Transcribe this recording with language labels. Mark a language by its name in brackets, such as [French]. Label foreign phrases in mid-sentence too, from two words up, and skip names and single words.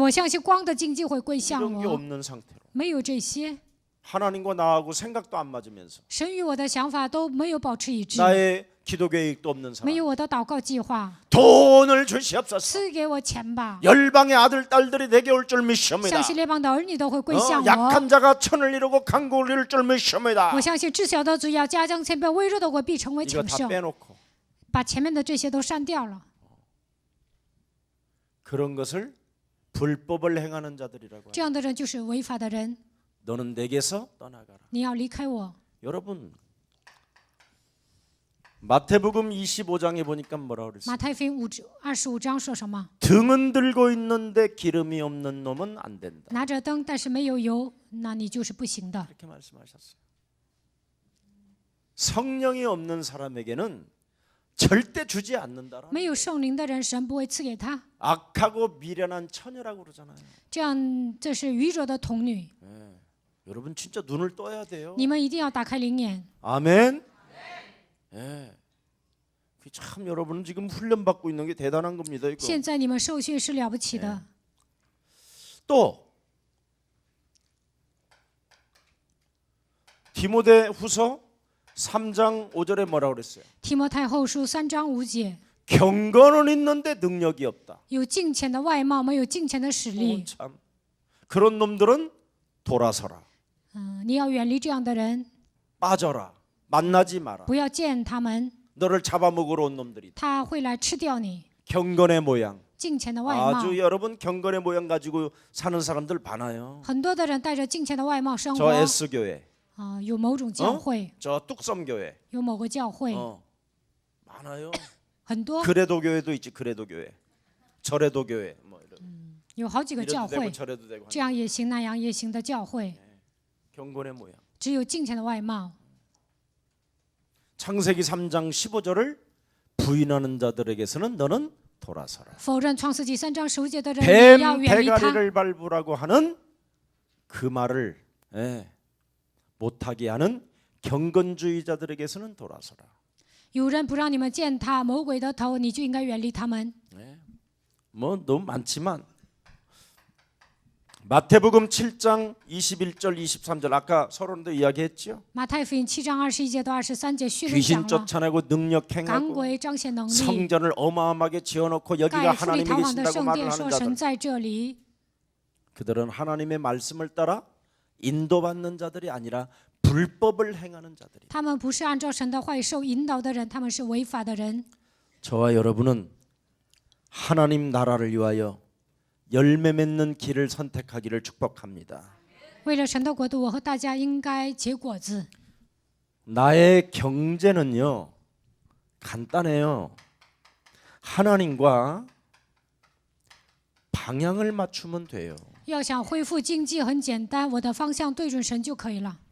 [Chinese] 我相信光的经济会归向 [Korean] 이런 게 [Chinese] 我。 [Korean] 없는 상태로 [Chinese] 没有这些， [Korean] 하나님과 나하고 생각도 안 맞으면서 [Chinese] 神与我的想法都没有保持一致， [Korean] 나의 기도 계획도 없는 [Chinese] 没 [Korean] 사람 [Chinese] 有我的祷告计划。 [Korean] 돈을 주시옵소서. [Chinese] 赐给我钱吧， [Korean] 열방의 아들 딸들이 내게 올 줄 믿습니다. [Chinese] 相信列邦的儿女都会归向我。 [Korean] 약한 자가 천을 이루고 강국을 이룰 줄 믿습니다. [Chinese] 我相信至小的主要加增千倍，微弱的我必成为 [Korean] 이거 [Chinese] 强 [Korean] 다 [Chinese] 盛。 [Korean] 빼놓고 [Chinese] 把前面的这些都删掉了， [Korean] 그런 것을 불법을 행하는 자들이라고 해요. [Chinese] 这样的人就是违法的人。 [Korean] 너는 내게서 떠나가라. [Chinese] 你要离开我。 [Korean] 여러분 마태복음 25장에 보니까 뭐라 그랬어요? [Chinese] 马太福音25章说什么？ [Korean] 등은 들고 있는데 기름이 없는 놈은 안 된다. [Chinese] 拿着灯，但是没有油，那你就是不行的。 [Korean] 이렇게 말씀하셨어요. 성령이 없는 사람에게는 절대 주지 않는다라. [Chinese] 没有圣灵的人，神不会赐给他。 [Korean] 악하고 미련한 처녀라고 그러잖아요. [Chinese] 这样，这是愚拙的童女。 [Korean] 여러분 진짜 눈을 떠야 돼요. [Chinese] 你们一定要打开灵眼。 [Korean] 아멘. 예. 참 여러분은 지금 훈련 받고 있는 게 대단한 겁니다. 이거. [Chinese] 现在你们受训是了不起的。 [Korean] 또 디모데후서 3장 5절에 뭐라 그랬어요? [Chinese] 提摩太后书3章5节， [Korean] 경건은 있는데 능력이 없다. [Chinese] 有敬虔的外貌，没有敬虔的实力。 [Korean] 참 그런 놈들은 돌아서라. [Chinese] 你要远离这样的人， [Korean] 빠져라. 만나지 마라. [Chinese] 不要见他们， [Korean] 너를 잡아먹으러 온 놈들이. [Chinese] 他会来吃掉你。 [Korean] 경건의 모양. [Chinese] 敬虔的外貌， [Korean] 아주 여러분 경건의 모양 가지고 사는 사람들 많아요. [Chinese] 很多的人带着敬虔的外貌生 [Korean] 저 [Chinese] 活。 [Korean] S교회, [Chinese] 有某种教会， [Korean] 저 뚝섬교회, [Chinese] 有某个教会， [Korean] 많아요. [Chinese] 很多 [Korean] 그래도 교회도 있지. 그래도 교회, 저래도 교회, 뭐 이런. [Chinese] 有好几个教 [Korean] 이래도 되고 [Chinese] 会， [Korean] 저래도 되고. [Chinese] 这样也行，那样也行的教会， [Korean] 경건의 모양. [Chinese] 只有敬虔的外貌。 [Korean] 창세기 3장 15절을 부인하는 자들에게서는 너는 돌아서라. [Chinese] 否认创世纪3章15节的人也要 [Korean] 뱀 [Chinese] 远离他。 [Korean] 대가리를 밟으라고 하는 그 말을 못하게 하는 경건주의자들에게서는 돌아서라. [Chinese] 有人不让你们践踏魔鬼的头，你就应该远离他们。 [Korean] 뭐 너무 많지만 마태복음 7장 21절 23절 아까 서론도 이야기했죠. [Chinese] 马太福音7章21节到23节叙述 [Korean] 귀신 [Chinese] 讲了， [Korean] 쫓아내고 능력 [Chinese] 赶 [Korean] 행하고 [Chinese] 鬼彰显能力， [Korean] 성전을 어마어마하게 지어놓고 여기가 [Chinese] 盖富丽 [Korean] 하나님이 [Chinese] 堂皇的 [Korean] 계신다고 [Chinese] 圣 [Korean] 말을 [Chinese] 殿， [Korean] 하는 [Chinese] 说 [Korean] 자들 [Chinese] 神在这里。 [Korean] 그들은 하나님의 말씀을 따라 인도받는 자들이 아니라 불법을 행하는 자들이. [Chinese] 他们不是按照神的话语受引导的人，他们是违法的人。 [Korean] 저와 여러분은 하나님 나라를 위하여 열매 맺는 길을 선택하기를 축복합니다. [Chinese] 为了神的国度，我和大家应该结果子。 [Korean] 나의 경제는요 간단해요. 하나님과 방향을 맞추면 돼요. [Chinese] 要想恢复经济很简单，我的方向对准神就可以了。